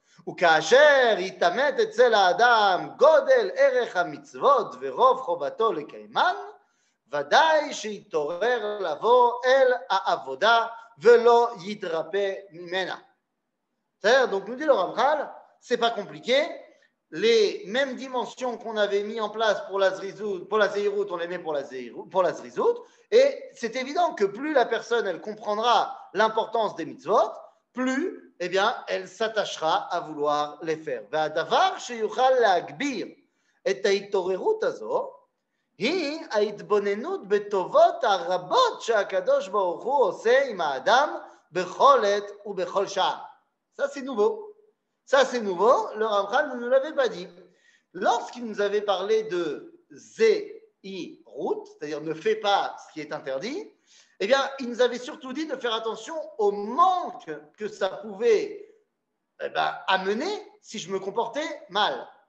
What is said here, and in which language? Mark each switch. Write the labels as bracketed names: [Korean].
[Hebrew] וכאשר יתאמת אצל האדם גודל ערך המצוות ורוב חובתו לקיימן ודאי שיתעורר לבוא אל העבודה ולא יתרפא ממנה. [French] C'est-à-dire, donc nous dit le Ramchal, c'est pas compliqué, les mêmes dimensions qu'on avait mis en place pour la Zrizout, pour la Zehirut, on les met pour la Zrizout, et c'est évident que plus la personne elle comprendra l'importance des mitzvot, plus eh bien, elle s'attachera à vouloir les faire. [Hebrew] והדבר שיוכל להגביר את ההתעוררות הזו היא ההתבוננות בטובות הרבות שהקדוש ברוך הוא עושה עם האדם בכל עת ובכל שעה. [French] Ça c'est nouveau. Ça c'est nouveau, le Ramchal ne nous l'avait pas dit. Lorsqu'il nous avait parlé de Zehirut, c'est-à-dire ne fais pas ce qui est interdit, eh bien, il nous avait surtout dit de faire attention au manque que ça pouvait amener si je me comportais mal.